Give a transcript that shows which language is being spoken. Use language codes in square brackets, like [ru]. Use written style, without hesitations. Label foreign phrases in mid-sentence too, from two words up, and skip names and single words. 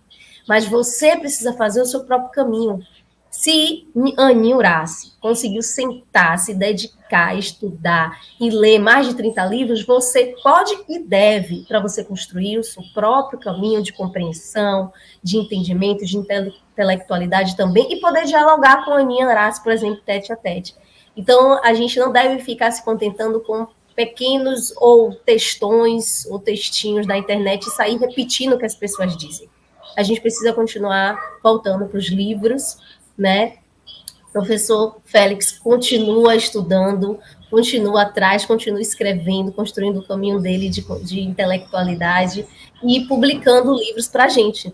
[pt] Mas você precisa fazer o seu próprio caminho. Se Aninha Horácio conseguiu sentar, se dedicar, estudar e ler mais de 30 livros, você pode e deve, para você construir o seu próprio caminho de compreensão, de entendimento, de intelectualidade também, e poder dialogar com a Aninha Horácio, por exemplo, [fr] tete a tete. [pt] Então, a gente não deve ficar se contentando com pequenos ou textões ou textinhos da internet e sair repetindo o que as pessoas dizem. A gente precisa continuar voltando para os livros, né? O professor Félix continua estudando, continua atrás, continua escrevendo, construindo o caminho dele de intelectualidade e publicando livros para a gente.